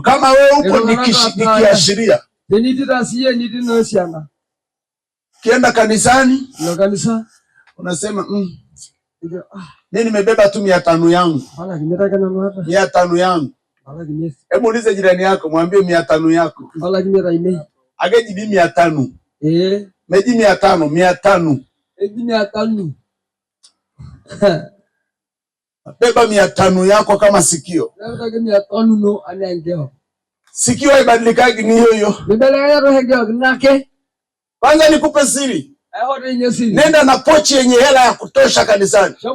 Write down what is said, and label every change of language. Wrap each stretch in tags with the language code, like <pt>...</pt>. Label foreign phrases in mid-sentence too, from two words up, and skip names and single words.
<sw>Kama wewe upo nikiashiria. Kienda kanisani, unasema mimi nimebeba tu 500 yangu. 500 yangu. Hebu ulize jirani yako, mwambie 500 yako. Ageji 500. Meji 500. Eji 500. Beba 500 yako kama sikio. Sikio haibadilikagi, ni hiyo. Kwanza nikupe siri. Nenda na pochi yenye hela ya kutosha kanisani.</sw>